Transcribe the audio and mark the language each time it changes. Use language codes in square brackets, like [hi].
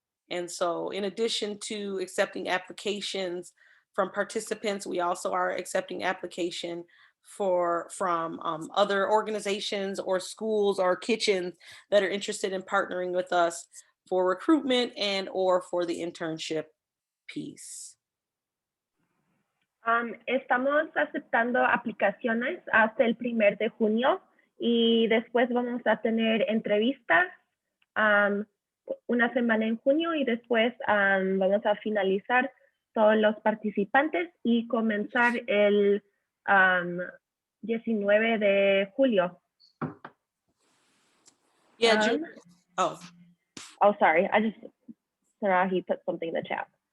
[en] And so in addition to accepting applications from participants, we also are accepting application from other organizations or schools or kitchens that are interested in partnering with us for recruitment and or for the internship piece. [es] Estamos aceptando aplicaciones hasta el 1 de junio y después vamos a tener entrevistas una semana en junio y después vamos a finalizar todos los participantes y comenzar el 19 de julio. [en] Yeah, Oh, sorry. I just saw he put something in the chat.